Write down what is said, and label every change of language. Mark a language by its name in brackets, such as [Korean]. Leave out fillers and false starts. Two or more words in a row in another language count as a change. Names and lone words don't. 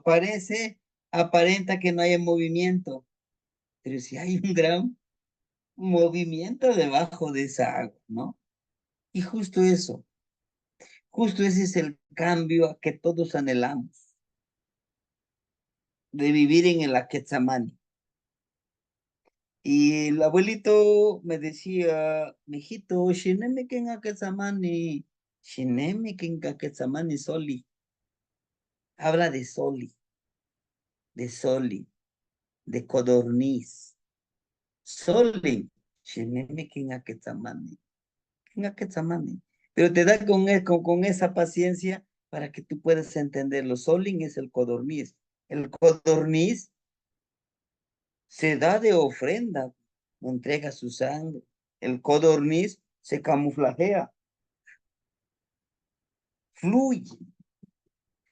[Spanish] Aparenta que no hay movimiento, pero si hay un gran movimiento debajo de esa agua, ¿no? Y justo ese es el cambio a que todos anhelamos, de vivir en el Aquetzamani. Y el abuelito me decía, mijito, [Nahuatl languages] shinemi ken Aquetzamani, shinemi ken Aquetzamani soli. [Spanish] Habla de soli, de codorniz. Soli, [Nahuatl languages] shinemi ken Aquetzamani. [Spanish] Pero te da con esa paciencia para que tú puedas entenderlo. Solin es el codorniz. El codorniz se da de ofrenda, entrega su sangre. El codorniz se camuflajea, fluye.